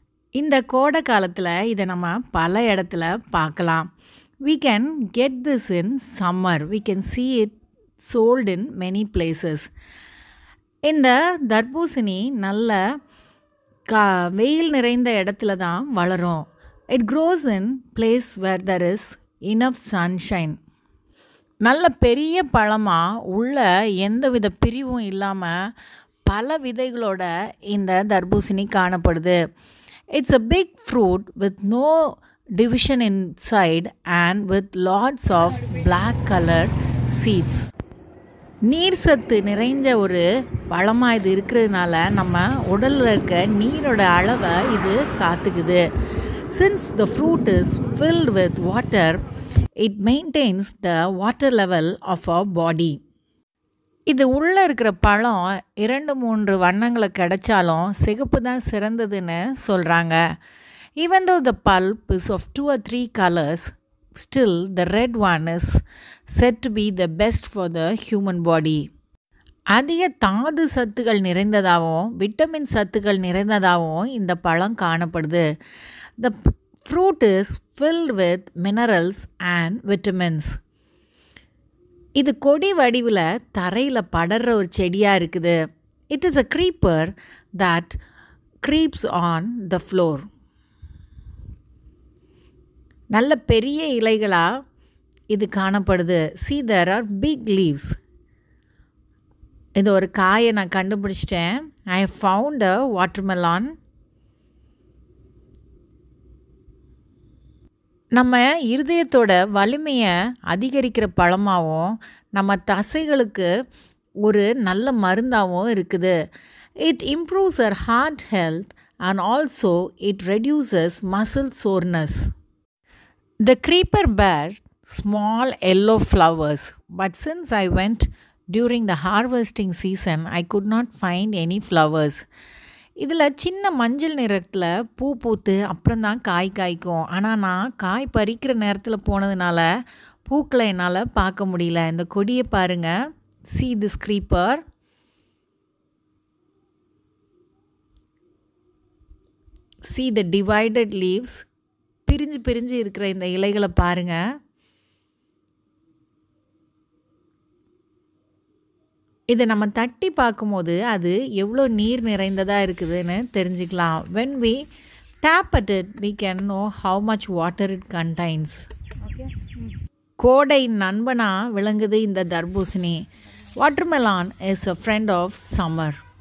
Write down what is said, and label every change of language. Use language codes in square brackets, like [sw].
[ta] இந்த கோடை காலத்தில் இதை நம்ம பல இடத்துல பார்க்கலாம். [en] We can get this in summer. We can see it sold in many places. [ta] இந்த தர்பூசணி நல்ல வெயில் நிறைந்த இடத்துல தான் வளரும். [en] It grows in place where there is enough sunshine. [ta] நல்ல பெரிய பழமாக உள்ள எந்தவித பிரிவும் இல்லாமல் பல விதைகளோட இந்த தர்பூசணி காணப்படுது. [en] It's a big fruit with no division inside and with lots of black colored seeds. [ta] நீர் சத்து நிறைஞ்ச ஒரு பழமாக இது இருக்கிறதுனால நம்ம உடலில் இருக்க நீரோட அளவை இது காத்துக்குது. [en] Since the fruit is filled with water, it maintains the water level of our body. [ta] இது உள்ளே இருக்கிற பழம் 2-3 வண்ணங்களை கிடைச்சாலும் சிகப்பு தான் சிறந்ததுன்னு சொல்கிறாங்க. [en] Even though the pulp is of 2 or 3 colors, still the red one is said to be the best for the human body. [ta] அதிக தாது சத்துக்கள் நிறைந்ததாகவும் விட்டமின் சத்துக்கள் நிறைந்ததாகவும் இந்த பழம் காணப்படுது. [en] The fruit is filled with minerals and vitamins. [ta] இது கொடி வடிவில் தரையில் படர்ற ஒரு செடியாக இருக்குது. [en] It is a creeper that creeps on the floor. [ta] நல்ல பெரிய இலைகளாக இது காணப்படுது. [en] See, there are big leaves. [ta] இது ஒரு காயை நான் கண்டுபிடிச்சிட்டேன். [en] I found a watermelon. [ta] நம்ம இருதயத்தோட வலிமையை அதிகரிக்கிற பழமாகவும் நம்ம தசைகளுக்கு ஒரு நல்ல மருந்தாகவும் இருக்குது. [en] It improves our heart health and also it reduces muscle soreness. The creeper bears small yellow flowers, but since I went during the harvesting season, I could not find any flowers. [ta] இதில் சின்ன மஞ்சள் நிறத்தில் பூ பூத்து அப்புறம் தான் காய் காய்க்கும். ஆனால் நான் காய் பறிக்கிற நேரத்தில் போனதுனால பூக்களை என்னால் பார்க்க முடியல. இந்த கொடியை பாருங்கள். [en] See this creeper. See the divided leaves. [ta] பிரிஞ்சு பிரிஞ்சு இருக்கிற இந்த இலைகளை பாருங்கள். இதை நம்ம தட்டி பார்க்கும்போது அது எவ்வளோ நீர் நிறைந்ததாக இருக்குதுன்னு தெரிஞ்சுக்கலாம். [en] When we tap at it, we can know how much water it contains. [ta] கோடை நண்பனாக விளங்குது இந்த தர்பூசணி. [en] Watermelon is a friend of summer.